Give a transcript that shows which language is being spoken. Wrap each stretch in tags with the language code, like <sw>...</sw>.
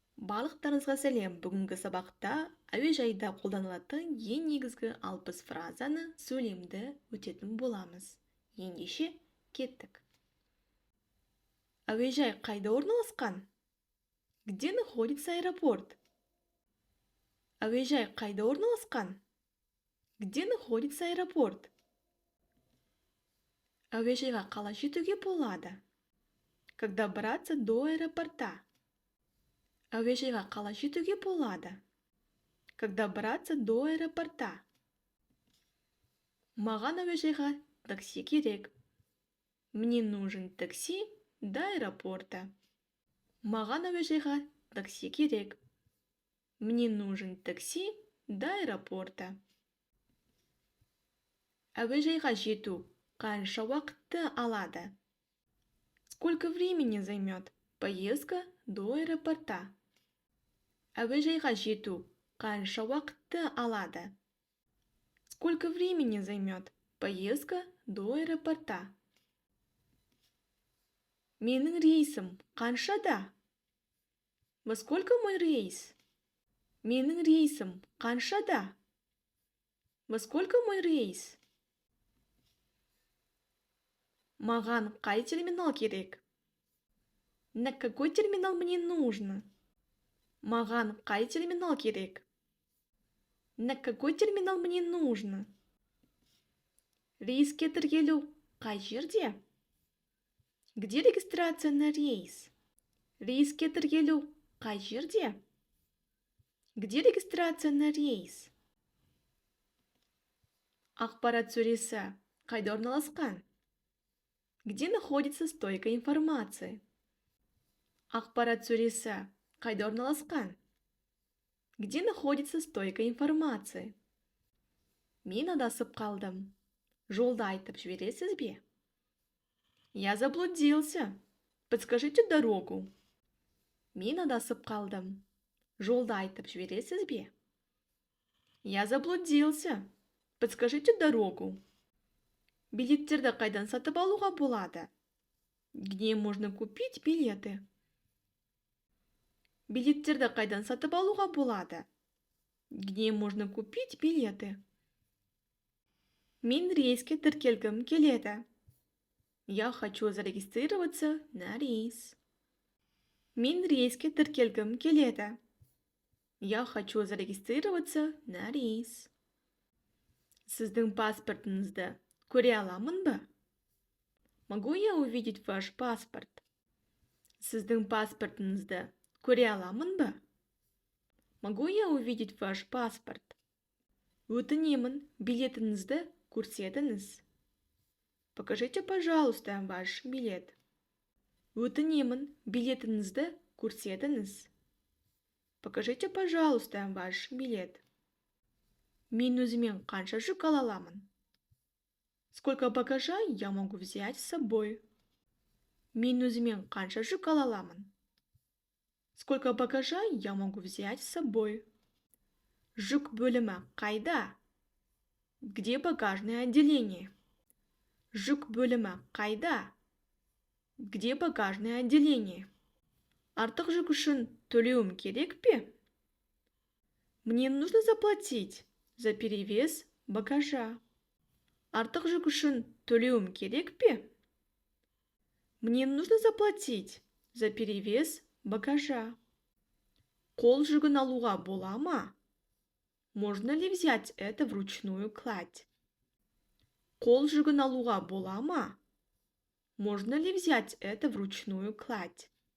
<kk>Барлықтарыңызға сәлем. Бүгінгі сабақта әуежайда қолданылатын ең негізгі 60 фразаны сөйлемді өтетін боламыз. Ендеше кеттік. Әуежай қайда орналасқан?</kk> <ru>Где находится аэропорт?</ru> <kk>Әуежай қайда орналасқан?</kk> <ru>Где находится аэропорт?</ru> <kk>Әуежайға қалай жетуге болады?</kk> <ru>Как добраться до аэропорта?</ru> <kk>Әуежайға қалай жетуге болады?</kk> <ru>Как добраться до аэропорта?</ru> <kk>Маған әуежайға такси керек.</kk> <ru>Мне нужен такси до аэропорта.</ru> <kk>Маған әуежайға такси керек.</kk> <ru>Мне нужен такси до аэропорта.</ru> <kk>Әуежайға жету қанша уақытты алады?</kk> <ru>Сколько времени займет поездка до аэропорта?</ru> <kk>Әуежайға жету қанша уақытты алады?</kk> <ru>Сколько времени займет поездка до аэропорта?</ru> <kk>Менің рейсім қаншада?</kk> <ru>Во сколько мой рейс?</ru> <kk>Менің рейсім қаншада?</kk> <ru>Во сколько мой рейс?</ru> <kk>Маған қай терминал керек?</kk> <ru>На какой терминал мне нужно?</ru> <kk>Маған қай терминал керек?</kk> <ru>На какой терминал мне нужно?</ru> <kk>Рейске тіркелу қай жерде?</kk> <ru>Где регистрация на рейс?</ru> <kk>Рейске тіркелу қай жерде?</kk> <ru>Где регистрация на рейс?</ru> <kk>Ақпарат сөресі қайда орналасқан?</kk> <ru>Где находится стойка информации?</ru> <kk>Ақпарат сөресі қайда орналасқан?</kk> <ru>Где находится стойка информации?</ru> <kk>Мен адасып қалдым. Жолды айтып жібересіз бе?</kk> <ru>Я заблудился. Подскажите дорогу.</ru> <kk>Мен адасып қалдым. Жолды айтып жібересіз бе?</kk> <ru>Я заблудился. Подскажите дорогу.</ru> <kk>Билеттерді қайдан сатып алуға болады?</kk> <ru>Где можно купить билеты?</ru> <kk>Билеттерді қайдан сатып алуға болады?</kk> <ru>Где можно купить билеты?</ru> <kk>Мен рейске тіркелгім келеді.</kk> <ru>Я хочу зарегистрироваться на рейс.</ru> <kk>Мен рейске тіркелгім келеді.</kk> <ru>Я хочу зарегистрироваться на рейс.</ru> <kk>Сіздің паспортыңызды көре аламын ба?</kk> <ru>Могу я увидеть ваш паспорт?</ru> <kk>Сіздің паспортыңызды көре аламын ба?</kk> <ru>Могу я увидеть ваш паспорт?</ru> <kk>Өтінемін, билетіңізді көрсетіңіз.</kk> <ru>Покажите, пожалуйста, ваш билет.</ru> <kk>Өтінемін, билетіңізді көрсетіңіз.</kk> <ru>Покажите, пожалуйста, ваш билет.</ru> <kk>Мен өзімен қанша жүк ала аламын?</kk> <ru>Сколько багажа я могу взять с собой?</ru> <kk>Мен өзімен қанша жүк ала аламын?</kk> <ru>Сколько багажа я могу взять с собой?</ru> <kk>Жүк бөлімі қайда?</kk> <ru>Где багажное отделение?</ru> <kk>Жүк бөлімі қайда?</kk> <ru>Где багажное отделение?</ru> <kk>Артық жүк үшін төлеуім керек пе?</kk> <ru>Мне нужно заплатить за перевес багажа.</ru> <kk>Артық жүк үшін төлеуім керек пе?</kk> <ru>Мне нужно заплатить за перевес багажа.</ru> <kk>Қол жүгін алуға бола ма?</kk> <ru>Можно ли взять это вручную кладь?</ru> <kk>Қол жүгін алуға бола ма?</kk> <ru>Можно ли взять это вручную кладь?</ru>